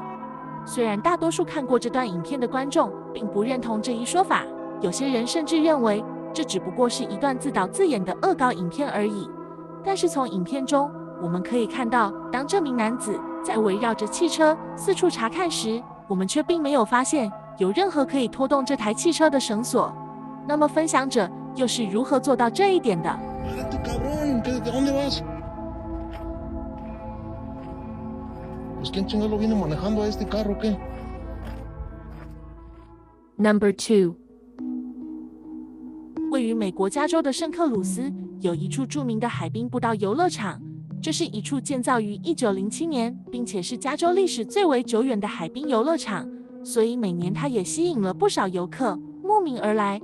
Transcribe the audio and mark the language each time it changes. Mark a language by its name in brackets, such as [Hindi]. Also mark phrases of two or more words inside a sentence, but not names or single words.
[Chinese] 虽然大多数看过这段影片的观众并不认同这一说法，有些人甚至认为这只不过是一段自导自演的恶搞影片而已。但是从影片中，我们可以看到，当这名男子在围绕着汽车四处查看时，我们却并没有发现有任何可以拖动这台汽车的绳索。那么，分享者又是如何做到这一点的？ [Spanish] ¡Párate, cabrón! ¿De dónde vas? Pues quién chingado viene manejando a este carro o qué? [Chinese] Number 2. 位于美国加州的圣克鲁斯有一处著名的海滨步道游乐场，这是一处建造于1907年，并且是加州历史最为久远的海滨游乐场，所以每年它也吸引了不少游客慕名而来。